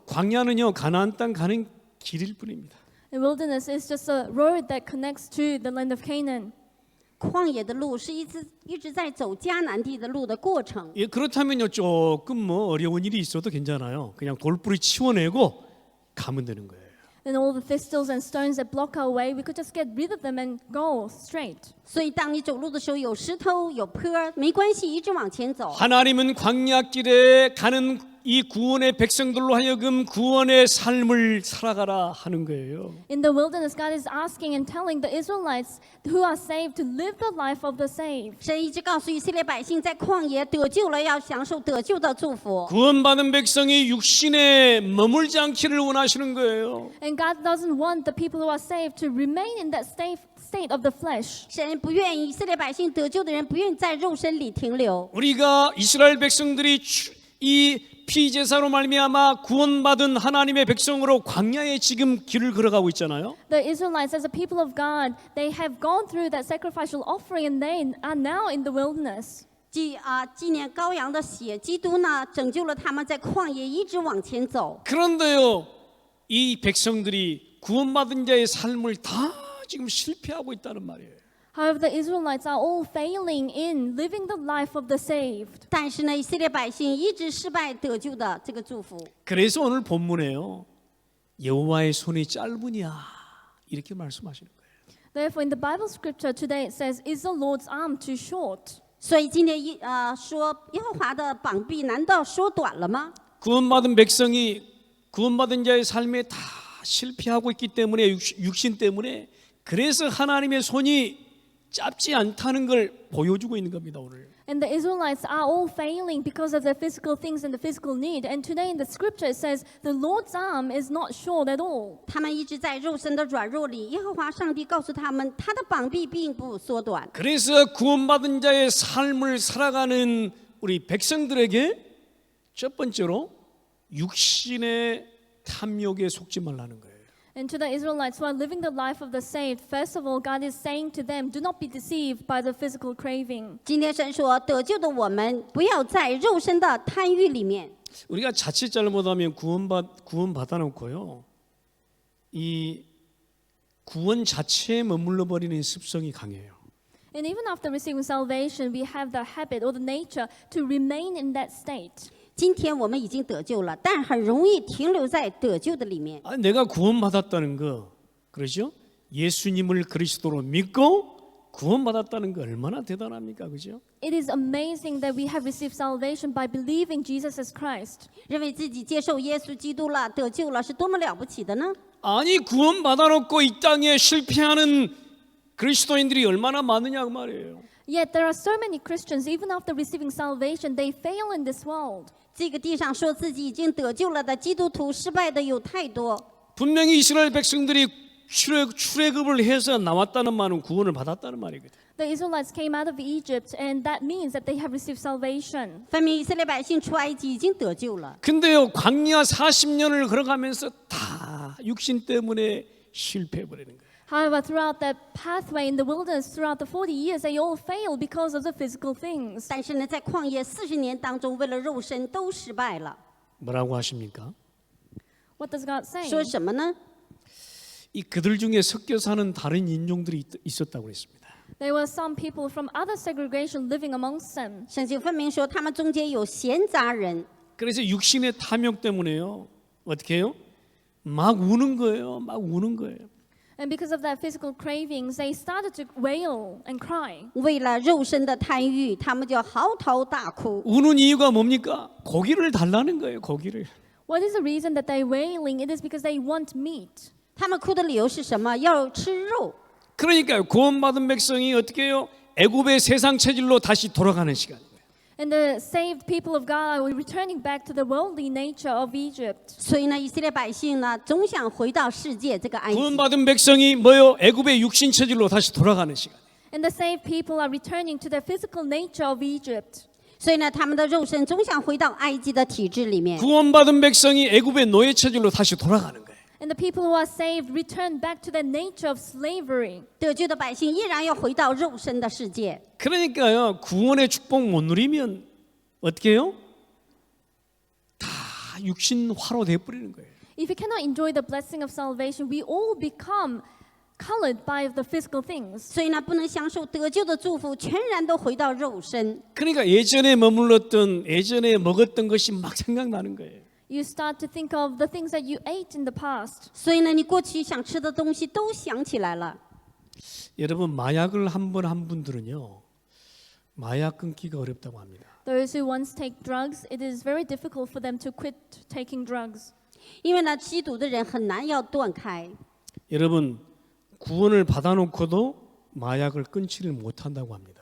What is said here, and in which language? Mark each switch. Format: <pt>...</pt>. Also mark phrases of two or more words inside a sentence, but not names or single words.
<ko>광야는요 가나안 땅 가는 길일 뿐입니다.</ko> <en>The wilderness is just a road that connects to the land of Canaan.</en> <zh>旷野的路是一直在走迦南地的路的过程。</zh> <ko>예, 그렇다면요 조금 뭐 어려운 일이 있어도 괜찮아요. 그냥 돌뿌리 치워내고 가면 되는 거예요.</ko> <en>And all the thistles and stones that block our way, we could just get rid of them and go straight.</en> <zh>所以当你走路的时候，有石头有坡，没关系，一直往前走。</zh> <ko>하나님은 광야길에 가는 이 구원의 백성들로 하여금 구원의 삶을 살아가라 하는 거예요.</ko> <en>In the wilderness, God is asking and telling the Israelites who are saved to live the life of the saved.</en> <zh>神一直告诉以色列百姓，在旷野得救了，要享受得救的祝福。</zh> <ko>구원받은 백성이 육신에 머물지 않기를 원하시는 거예요.</ko> <en>And God doesn't want the people who are saved to remain in that state of the flesh.</en> <zh>神不愿意以色列百姓得救的人不愿意在肉身里停留。</zh> <ko>우리가 이스라엘 백성들이 이 피제사로 말미암아 구원받은 하나님의 백성으로 광야에 지금 길을 걸어가고 있잖아요.</ko> <en>The Israelites, as a people of God, they have gone through that sacrificial offering and they are now in the wilderness.</en> <zh>纪念羔羊的血，基督呢拯救了他们，在旷野一直往前走。</zh> <ko>그런데요, 이 백성들이 구원받은 자의 삶을 다 지금 실패하고 있다는 말이에요.</ko> <en>However, the Israelites are all failing in living the life of the saved.</en> <zh>但是呢，以色列百姓一直失败得救的这个祝福。</zh> <ko>그래서 오늘 본문에요, 여호와의 손이 짧으냐 이렇게 말씀하시는 거예요.</ko> <en>Therefore, in the Bible scripture today it says, "Is the Lord's arm too short?"</en> <zh>所以今天说耶和华的膀臂难道缩短了吗？</zh> <ko>구원받은 백성이 구원받은 자의 삶에 다 실패하고 있기 때문에 육신 때문에 그래서 하나님의 손이 짧지 않다는 걸 보여주고 있는 겁니다. 오늘.</ko> <en>And the Israelites are all failing because of their physical things and the physical need. And today in the scripture it says the Lord's arm is not short at all.</en> <zh>他们一直在肉身的软弱里，耶和华上帝告诉他们，他的膀臂并不缩短。</zh> <ko>그래서 구원받은 자의 삶을 살아가는 우리 백성들에게 첫 번째로 육신의 탐욕에 속지 말라는 거예요.</ko> <en>And to the Israelites who are living the life of the saved, first of all, God is saying to them, do not be deceived by the physical craving.</en> <zh>今天神说，得救的我们不要在肉身的贪欲里面。</zh> <ko>우리가 자칫 잘못하면 구원받아 놓고요. 이 구원 자체에 머물러 버리는 습성이 강해요.</ko> <en>And even after receiving salvation, we have the habit or the nature to remain in that state.</en> <zh>今天我们已经得救了，但很容易停留在得救的里面。</zh> <ko>내가 구원받았다는 거, 그렇죠? 예수님을 그리스도로 믿고 구원받았다는 거 얼마나 대단합니까, 그죠?</ko> <en>It is amazing that we have received salvation by believing Jesus as Christ.</en> <zh>认为自己接受耶稣基督了，得救了，是多么了不起的呢？</zh> <ko>아니 구원받아놓고 이 땅에 실패하는 그리스도인들이 얼마나 많으냐 그 말이에요.</ko> <en>Yet there are so many Christians, even after receiving salvation, they fail in this world.</en> <zh>这个地上说自己已经得救了的基督徒，失败的有太多。</zh> <ko>분명히 이스라엘 백성들이 출애굽을 해서 나왔다는 말은 구원을 받았다는 말이거든.</ko> <en>The Israelites came out of Egypt, and that means that they have received salvation.</en> <zh>分明以色列百姓出埃及已经得救了，</zh> <ko>근데요 광야 40년을 걸어가면서 다 육신 때문에 실패해버리는 거예요.</ko> <en>However, throughout that pathway in the wilderness, throughout the 40 years, they all failed because of the physical things.</en> <zh>但是呢，在旷野40年当中，为了肉身都失败了。</zh> <ko>뭐라고 하십니까?</ko> <en>What does God say?</en> <zh>说什么呢？</zh> <ko>이 그들 중에 섞여 사는 다른 인종들이 있었다고 그랬습니다.</ko> <en>There were some people from other segregation living amongst them.</en> <zh>圣经分明说，他们中间有闲杂人，</zh> <ko>그래서 육신의 탐욕 때문에요. 어떻게 해요? 막 우는 거예요. 막 우는 거예요.</ko> <en>And because of that physical cravings, they started to wail and cry.</en> <zh>为了肉身的贪欲，他们就嚎啕大哭。</zh> <ko>우는 이유가 뭡니까? 고기를 달라는 거예요. 고기를.</ko> <en>What is the reason that they're wailing? It is because they want meat.</en> <zh>他们哭的理由是什么？要吃肉。</zh> <ko>그러니까 구원받은 백성이 어떻게 해요? 애굽의 세상 체질로 다시 돌아가는 시간.</ko> <en>And the saved people of God were returning back to the worldly nature of Egypt.</en> <zh>所以呢，以色列百姓呢，总想回到世界这个埃及。</zh> <ko>구원받은 백성이 뭐요? 애굽의 육신 체질로 다시 돌아가는 시간.</ko> <en>And the saved people are returning to the physical nature of Egypt.</en> <zh>所以呢，他们的肉身总想回到埃及的体制里面。</zh> <ko>구원받은 백성이 애굽의 노예 체질로 다시 돌아가는 거예요.</ko> <en>And the people who are saved return back to the nature of slavery.</en> <zh>得救的百姓依然要回到肉身的世界。</zh> <ko>그러니까요. 구원의 축복 못 누리면 어떻게 해요? 다 육신화로 돼 버리는 거예요.</ko> <en>If we cannot enjoy the blessing of salvation, we all become colored by the physical things.</en> <zh>所以呢，不能享受得救的祝福，全然都回到肉身。</zh> <ko>그러니까 예전에 머물렀던 예전에 먹었던 것이 막 생각나는 거예요.</ko> <en>You start to think of the things that you ate in the past.</en> <zh>所以呢，你过去想吃的东西都想起来了。</zh> <ko>여러분 마약을 한 번 한 분들은요. 마약 끊기가 어렵다고 합니다.</ko> <en>Those who once take drugs, it is very difficult for them to quit taking drugs.</en> <zh>因为呢，吸毒的人很难要断开。</zh> <ko>여러분 구원을 받아놓고도 마약을 끊지를 못한다고 합니다.</ko>